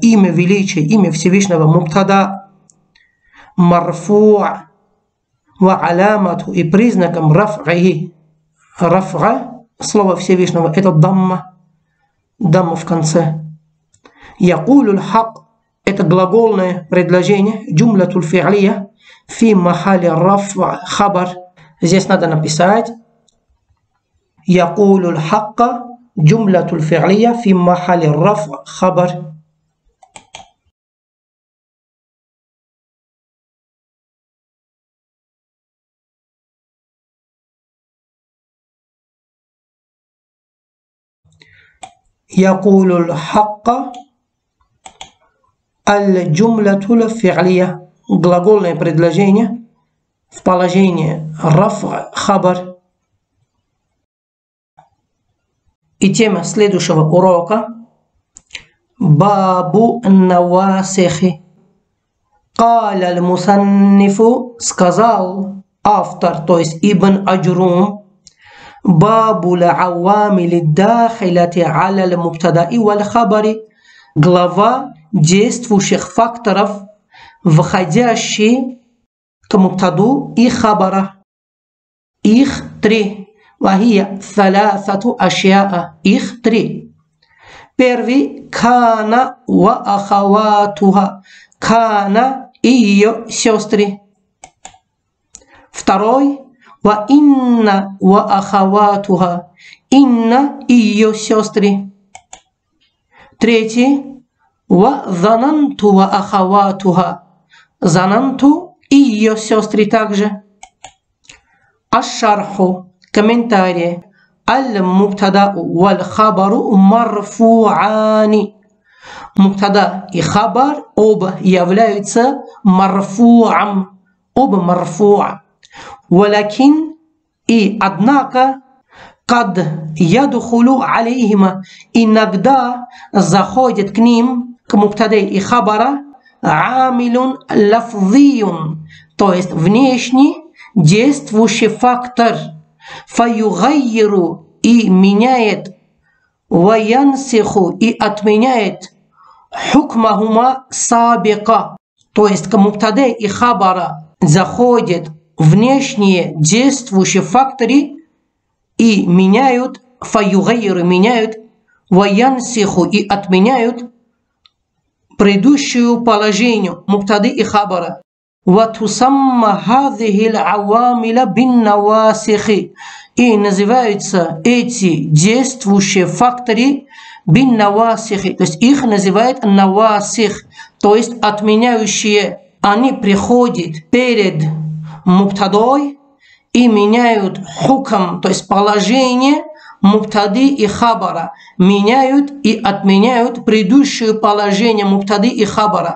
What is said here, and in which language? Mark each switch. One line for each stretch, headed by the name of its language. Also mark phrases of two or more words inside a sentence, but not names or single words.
Russian: Имя величия, имя Всевышнего.
Arabic: مبتدأ مرفوع وعلامة.
Russian: И признаком раф'ахи. Раф'а слово Всевышнего это дамма. Дамма в конце.
Arabic: يقول الحق.
Russian: Это глагольное предложение.
Arabic: الجملة الفعلية في محل رفع خبر.
Russian: Здесь надо написать
Arabic: يقول الحق. الجملة الفعلية في محل رفع خبر. يقول الحق الجملة الفعلية.
Russian: Глагольное предложение в положении
Arabic: رفع خبر.
Russian: И тема следующего урока
Arabic: باب النواسخ. قال المصنف.
Russian: Сказал автор, то есть Ибн Аджурум.
Arabic: باب العوامل الداخلة على المبتدأ والخبر.
Russian: Глава действующих факторов, входящие к мубтаду и хабара. Их три.
Arabic: وهي ثلاثة أشياء.
Russian: Их три. Первый.
Arabic: كان وأخواتها.
Russian: كان и ее сестры. Второй.
Arabic: وإن وأخواتها.
Russian: Инна и ее сестры. Третий.
Arabic: وظننت وأخواتها.
Russian: Зананту и ее сестры также. Аш-шарху. Комментарий.
Arabic: المبتدأ والخبر مرفوعان.
Russian: Мубтада и хабар оба являются марфу'ам.
Arabic: Оба марфу'a. Валякин
Russian: и однако
Arabic: قد يدخل عليهما.
Russian: Иногда заходит к ним, к мубтаде и хабара,
Arabic: عامل لفظي.
Russian: То есть внешний действующий фактор. Фаюгайру и меняет. Ваянсиху и отменяет.
Arabic: حكمهما السابق.
Russian: То есть к мубтаде и хабара заходит внешние действующие факторы и меняют, фаюгайру меняют, ваянсиху и отменяют предыдущую положение мубтады и хабара.
Arabic: وتسمى هذه العوامل بالنواسخ.
Russian: И называются эти действующие факторы бин-навасихи. То есть их называют навасих, то есть отменяющие. Они приходят перед мубтадой и меняют хукам, то есть положение мубтады и хабара, меняют и отменяют предыдущее положение мубтады и хабара.